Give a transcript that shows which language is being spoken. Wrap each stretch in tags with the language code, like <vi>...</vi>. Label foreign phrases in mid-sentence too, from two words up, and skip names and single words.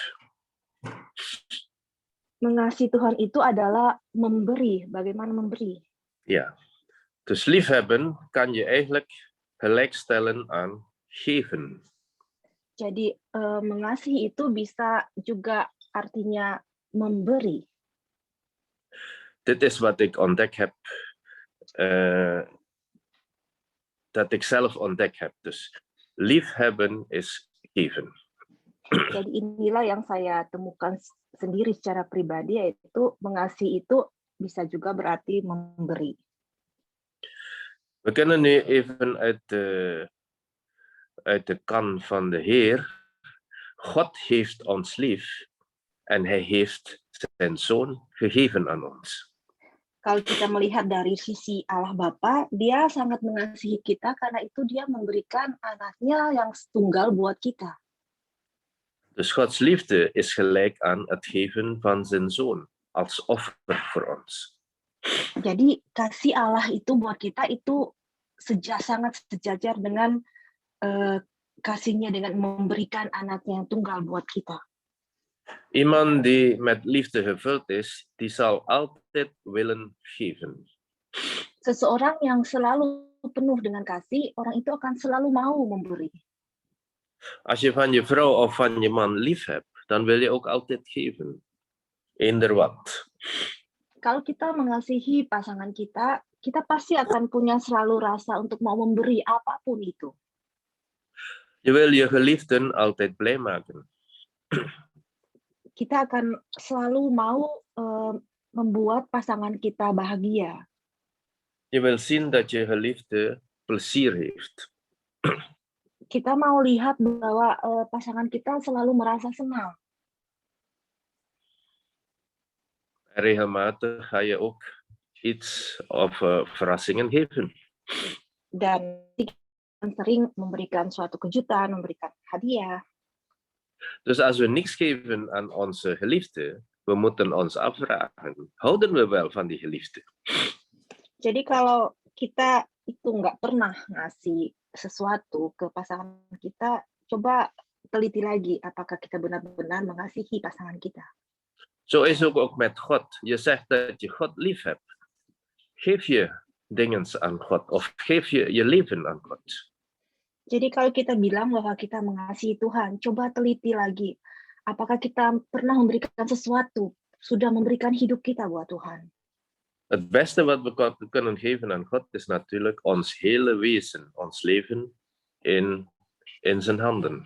<id>Mengasihi Tuhan itu adalah memberi, bagaimana memberi.</id> <nl>Ja, dus liefhebben kan je eigenlijk gelijkstellen aan geven.</nl> <id>Jadi mengasihi itu bisa juga artinya memberi.</id> <nl>Dit is wat ik ontdekt heb, dat ik zelf ontdekt heb. Dus liefhebben is geven.</nl> <id>Jadi inilah yang saya temukan sendiri secara pribadi, yaitu mengasihi itu bisa juga berarti memberi.</id> <nl>We kunnen nu even uit de kan van de Heer. God heeft ons lief en hij heeft zijn zoon gegeven aan ons.</nl> <id>Kalau kita melihat dari sisi Allah Bapa, Dia sangat mengasihi kita karena itu Dia memberikan anaknya yang tunggal buat kita.</id> <nl>Dus Gods liefde is gelijk aan het geven van zijn zoon als offer voor ons.</nl> <id>Jadi kasih Allah itu buat kita itu sangat sejajar dengan kasihnya dengan memberikan anaknya yang tunggal buat kita.</id> <nl>Iemand die met liefde gevuld is, die zal altijd willen geven.</nl> <id>Seseorang yang selalu penuh dengan kasih, orang itu akan selalu mau memberi.</id> <nl>Als je van je vrouw of van je man lief hebt, dan wil je ook altijd geven. Eender wat.</nl> <id>Kalau kita mengasihi pasangan kita, kita pasti akan punya selalu rasa untuk mau memberi apapun itu.</id> <nl>Je wil je geliefden altijd blij maken.</nl> <id>Kita akan selalu mau membuat pasangan kita bahagia.</id> <nl>Je wil zien dat je geliefde plezier heeft.</nl> <id>Kita mau lihat bahwa pasangan kita selalu merasa senang.</id> <nl>En regelmatig ga je ook iets of verrassingen geven.</nl> <id>Dan kita sering memberikan suatu kejutan, memberikan hadiah.</id> <nl>Dus als we niks geven aan onze geliefde, we moeten ons afvragen, houden we wel van die geliefde?</nl> <id>Jadi kalau kita itu nggak pernah ngasih sesuatu ke pasangan kita, coba teliti lagi apakah kita benar-benar mengasihi pasangan kita.</id> <nl>Zo is ook met God. Je zegt dat je God lief hebt. Geef je dingen aan God of geef je je leven aan God.</nl> <id>Jadi kalau kita bilang bahwa kita mengasihi Tuhan, coba teliti lagi. Apakah kita pernah memberikan sesuatu, sudah memberikan hidup kita buat Tuhan?</id> <nl>Het beste wat we kunnen geven aan God is natuurlijk ons hele wezen, ons leven in zijn handen.</nl>